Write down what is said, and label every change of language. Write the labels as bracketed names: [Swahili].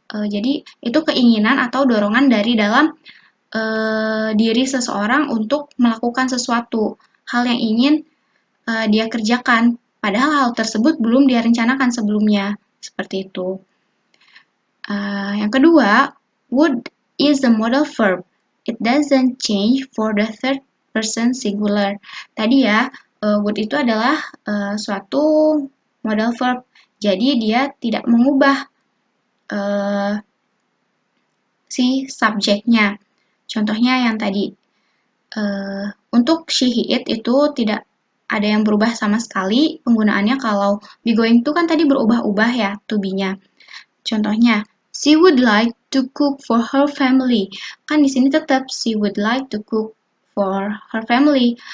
[Indonesian] Jadi, itu keinginan atau dorongan dari dalam diri seseorang untuk melakukan sesuatu. Hal yang ingin dia kerjakan. Padahal hal tersebut belum dia rencanakan sebelumnya. Seperti itu. Yang kedua, [English] Would is the modal verb. It doesn't change for the third person singular. [Indonesian] Tadi ya, would itu adalah suatu modal verb. Jadi dia tidak mengubah si subjeknya. Contohnya yang tadi, untuk she, he, it itu tidak ada yang berubah sama sekali penggunaannya. Kalau be going to kan tadi berubah-ubah ya to be-nya. [English] Contohnya, she would like to cook for her family. [Indonesian] Kan di sini tetap [English] she would like to cook for her family.